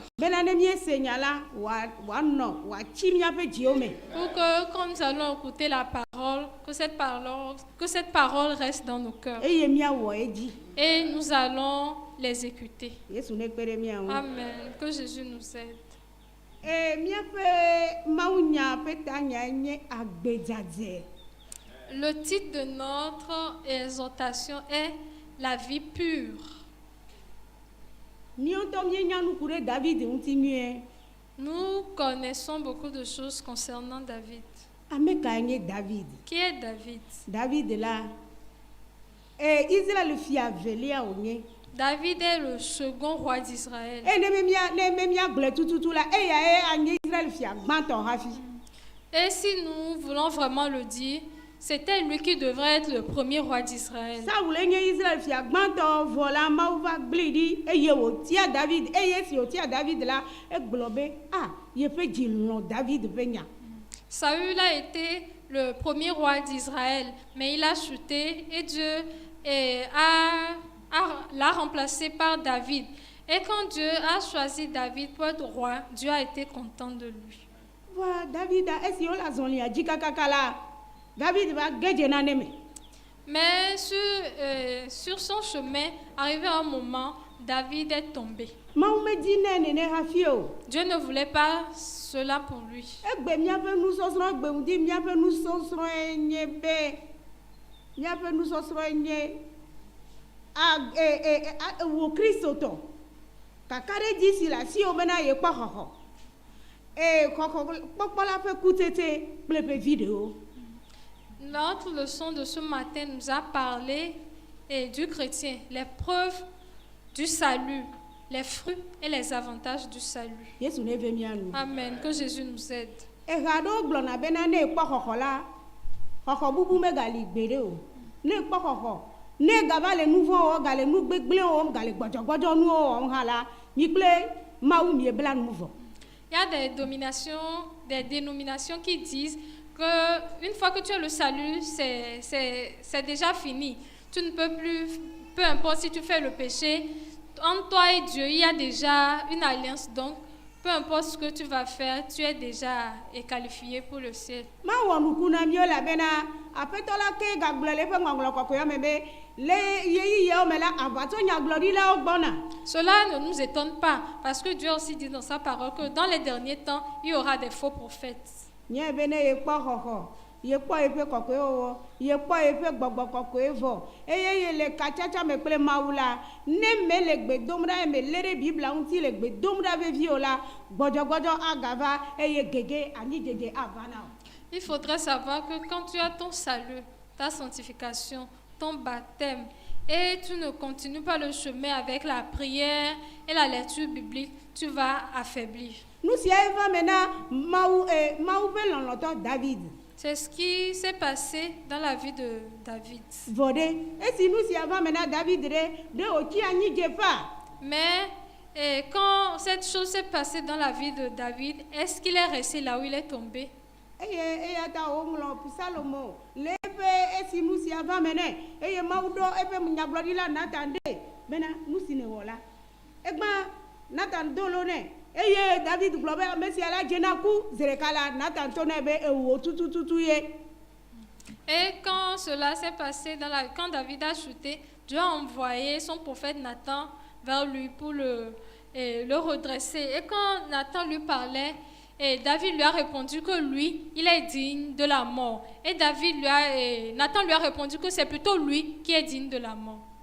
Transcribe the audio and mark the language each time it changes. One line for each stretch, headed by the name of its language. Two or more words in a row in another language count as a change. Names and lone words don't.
Ewe: Bena ne miese nya la wòanɔ wòatsi míaƒe dziwo me.
French: Pour que quand nous allons écouter la parole, que cette parole reste dans nos cœurs.
Ewe: Eye míawɔ edzi.
French: Et nous allons les écouter.
Ewe: Yesu ne kpe ɖe mia ŋu.
French: Amen. Que Jésus nous aide.
Ewe: Míaƒe mawunya ƒe tanya nye agbedzadze.
French: Le titre de notre exhortation est La vie pure.
Ewe: Míawo ŋutɔ míenya nuku ɖe David ŋuti nyuie.
French: Nous connaissons beaucoup de choses concernant David.
Ewe: Ame kae nye David?
French: Qui est David?
Ewe: David la, Israël fia velia wònye.
French: David est le second roi d'Israël.
Ewe: Ne míagblẽ tututu la, eya anye Israël fia gbãtɔ hafi.
French: Et si nous voulons vraiment le dire, c'était lui qui devrait être le premier roi d'Israël.
Ewe: Saul nye Israël fia gbãtɔ vɔ la Mawu va gblẽ ɖi eye wòtia David eye esi wòtia David la egblɔ be yeƒe dzi lɔ̃ David ƒe nya.
French: Saül a été le premier roi d'Israël, mais il a chuté et Dieu l'a remplacé par David. Et quand Dieu a choisi David pour être roi, Dieu a été content de lui.
Ewe: Voilà, David a esi wòle azɔlia dzi kakaka la David va ge dze nane me.
French: Mais sur son chemin, arrivé à un moment, David est tombé.
Ewe: Mawu medi nɛ nene hafi o.
French: Dieu ne voulait pas cela pour lui.
Ewe: Egbe míaƒe nusɔsrɔ̃ gbeŋdi míaƒe nusɔsrɔ̃e nye be míaƒe nusɔsrɔ̃e nye wò Kristo tɔ kaka ɖe dzi si le asiwò bena yekpɔ xɔxɔ xɔxɔkpɔkpɔ la ƒe kutete kple ƒe viɖewo.
French: Notre leçon de ce matin nous a parlé du chrétien, les preuves du salut, les fruits et les avantages du salut.
Ewe: Yesu ne ve mia nu.
French: Amen. Que Jésus nous aide.
Ewe: Eha ɖewo gblɔna bena ne ekpɔ xɔxɔ la, xɔxɔ bubu megali gbeɖe o. Ne ekpɔ xɔxɔ, ne gava le nu vɔ̃ wɔm, gale nu gbegblẽ wɔm, gale gbɔdzɔgbɔdzɔ nuwo wɔm hã la, mi kple Mawu miebla nu vɔ.
French: Il y a des dénominations qui disent que une fois que tu as le salut, c'est déjà fini. Tu ne peux plus, peu importe si tu fais le péché, entre toi et Dieu, il y a déjà une alliance. Donc, peu importe ce que tu vas faire, tu es déjà qualifié pour le ciel.
Ewe: Mawɔ nuku na mío la bena aƒetɔ la ke gagblɔ le eƒe ŋɔŋlɔ kɔkɔea me be le yeyiyewo me la aʋatso nyagblɔɖilawo gbɔna.
French: Cela ne nous étonne pas, parce que Dieu aussi dit dans sa parole que dans les derniers temps, il y aura des faux prophètes.
Ewe: Nye be ne yekpɔ xɔxɔ, yekpɔ yeƒe kɔkɔewɔwɔ, yekpɔ yeƒe gbɔgbɔ kɔkɔe vɔ, eye ye le katsatsa me kple Mawu la, ne me le gbe dom ɖa me lé ɖe Biblia ŋuti le gbe dom ɖa vevie o la, gbɔdzɔgbɔdzɔ agava eye gege anyidzedze ava na o.
French: Il faudrait savoir que quand tu as ton salut, ta sanctification, ton baptême, et tu ne continues pas le chemin avec la prière et la lecture biblique, tu vas affaiblir.
Ewe: Nu sia eva mena Mawu ƒe lɔlɔ̃tɔ David.
French: C'est ce qui s'est passé dans la vie de David.
Ewe: Vɔ ɖe esi nu sia va mena David ɖe wòtsi anyidzeƒea.
French: Mais quand cette chose s'est passée dans la vie de David, est-ce qu'il est resté là où il est tombé?
Ewe: Eya ta woŋlɔ Salomo le eƒe esi nu sia va me nɛ eye Mawu ɖɔ eƒe nyagblɔɖila Natan ɖe bena nu si nèwɔ la egbã Natan do lo nɛ eye David gblɔ be ame sia la dze na ku zereka la Natan to nɛ be ewò tutututu ye.
French: Et quand cela s'est passé quand David a chuté, Dieu a envoyé son prophète Nathan vers lui pour le redresser. Et quand Nathan lui parlait, et David lui a répondu que lui, il est digne de la mort. Et Nathan lui a répondu que c'est plutôt lui qui est digne de la mort.